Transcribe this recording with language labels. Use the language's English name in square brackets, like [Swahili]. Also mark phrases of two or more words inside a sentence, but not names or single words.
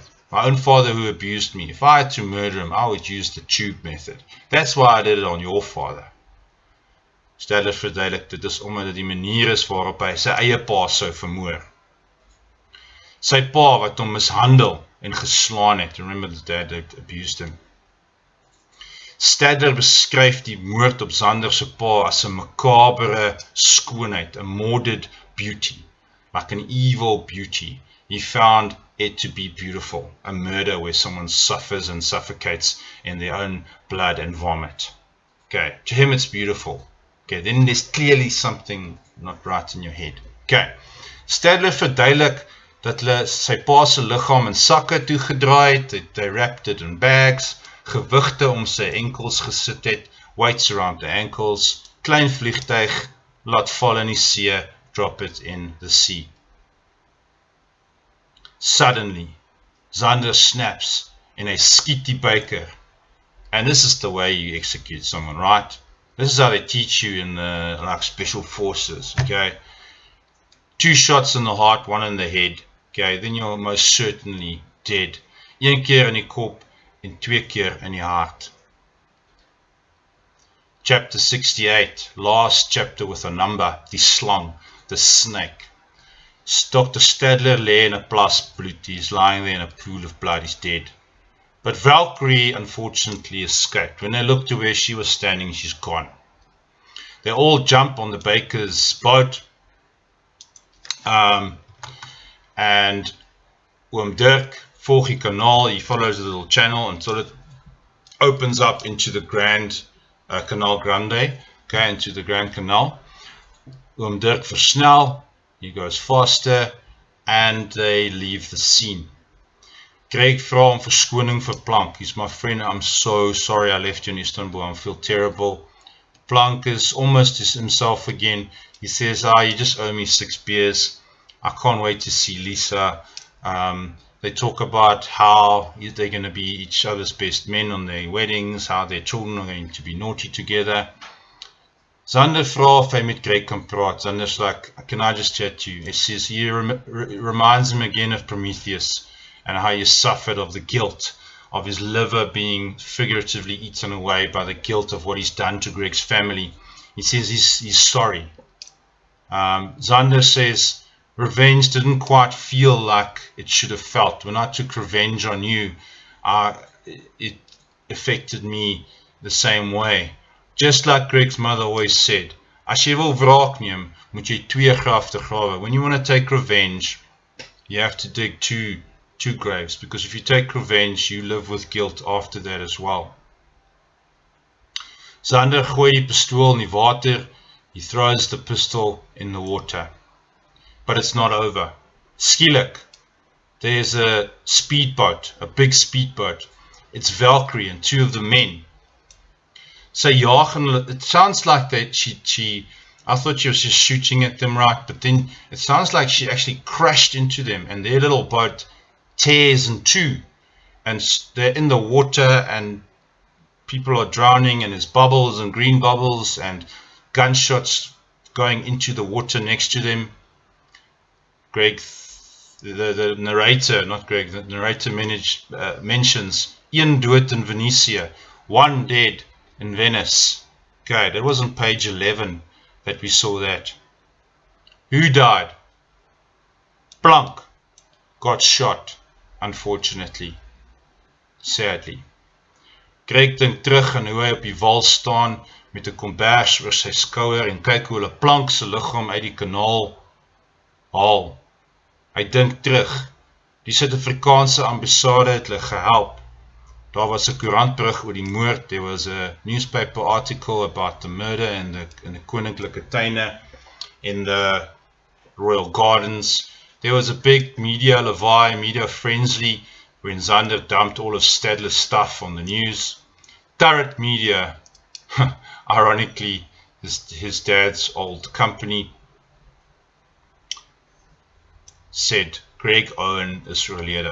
[English] My own father who abused me. If I had to murder him, I would use the tube method. That's why I did it on your father. [Afrikaans] Stadler verduidelik, dit is omdat dit die manier is waarop hy sy eie pa sou vermoor. Sy pa wat hom mishandel en geslaan het. [English] Remember the dad that abused him. [Afrikaans] Stadler beskryf die moord op Zander se pa as 'n makabere skoonheid, [English] a morbid beauty, like an evil beauty. He found it to be beautiful, a murder where someone suffers and suffocates in their own blood and vomit. Okay, to him it's beautiful. Okay, then there's clearly something not right in your head. [Afrikaans] Okay, Stadler verduidelik dat hulle sy pa se liggaam in sakke toegedraai het, [English] they wrapped it in bags, [Afrikaans] gewigte om sy enkels gesit het, [English] weights around the ankles, [Afrikaans] klein vliegtuig, laat val in die see, [English] drop it in the sea. Suddenly, Zander snaps and [Afrikaans] hy skiet die baker. [English] And this is the way you execute someone, right? This is how they teach you in the like special forces, okay? 2 shots in the heart, 1 in the head, okay? Then you're most certainly dead. [Afrikaans] 1 keer in die kop en 2 keer in die hart. [English] Chapter 68, last chapter with a number, [Afrikaans] die slang, [English] the snake. Dr. Stadler lay in a [Afrikaans] plas bloed. [English] He's lying there in a pool of blood. He's dead. But Valkyrie unfortunately escaped. When they looked to where she was standing, she's gone. They all jump on the baker's boat. [Afrikaans] And Dirk volg die kanaal. [English] He follows the little channel until it opens up into the Grand Canal Grande. Okay, into the Grand Canal. [Afrikaans] Dirk versnel. [English] He goes faster, and they leave the scene. [Afrikaans] Greg vra om verskoning vir Plank. [English] He's my friend, I'm so sorry I left you in Istanbul, I feel terrible. Plank is almost himself again. He says, you just owe me 6 beers. I can't wait to see Lisa. They talk about how they're going to be each other's best men on their weddings, how their children are going to be naughty together. [Afrikaans] Zander vra of hy met Greg kan praat. [English] Zander's like, can I just chat to you? He says, he reminds him again of Prometheus and how he suffered of the guilt of his liver being figuratively eaten away by the guilt of what he's done to Greg's family. He says he's sorry. Xander says, revenge didn't quite feel like it should have felt. When I took revenge on you, it affected me the same way. Just like Greg's mother always said, [Afrikaans] as jy wil wraak neem, moet jy 2 grafte grawe. [English] When you want to take revenge, you have to dig two graves, because if you take revenge, you live with guilt after that as well. [Afrikaans] Xander gooi die pistool in die water. [English] He throws the pistol in the water. But it's not over. Skielik, there's a speedboat, a big speedboat. It's Valkyrie and 2 of the men. So it sounds like that I thought she was just shooting at them, right? But then it sounds like she actually crashed into them, and their little boat tears in 2. And they're in the water, and people are drowning, and there's bubbles and green bubbles and gunshots going into the water next to them. Greg, the narrator, not Greg, the narrator mentions [Afrikaans] een dood in Venetia, [English] 1 dead in Venice. Okay, that was on page 11 that we saw that. Who died? Plank got shot, unfortunately, sadly. [Afrikaans] Greg dink terug aan hoe hy op die wal staan met 'n kombers oor sy skouer en kyk hoe hulle Plank se liggaam uit die kanaal haal. Hy dink terug. Die Suid-Afrikaanse ambassade het hulle gehelp. Daar was 'n koerantberig oor die moord. [English] There was a newspaper article about the murder in the [Afrikaans] koninklike tuine, [English] in the royal gardens. There was a big media levy, media frenzy, when Xander dumped all of Stadler's stuff on the news. Turret Media, ironically, his dad's old company, said Greg Owen [Afrikaans] is oorlede.